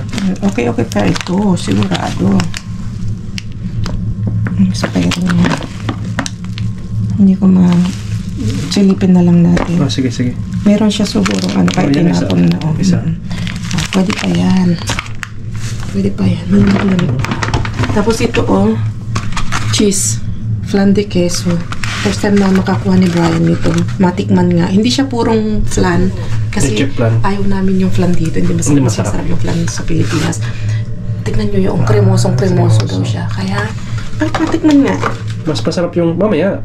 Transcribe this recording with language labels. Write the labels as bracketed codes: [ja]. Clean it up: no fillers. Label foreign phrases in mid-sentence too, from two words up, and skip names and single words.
[tl] Okay pa ito. Sigurado. Expiration yan. Hindi ko silipin na lang natin. Sige. Meron siya siguro kahit tinapon na. Isa. Pwede pa yan. Malamig. Tapos ito cheese. [es] Flan de queso. [tl] First time na makakuha ni Brian nito. Matikman nga. Hindi siya purong flan. Kasi ayaw namin yung flan dito. Hindi masarap yung flan sa Pilipinas. Tignan nyo yung kremosong daw siya. Kaya, matikman nga. Mas masarap yung mamaya.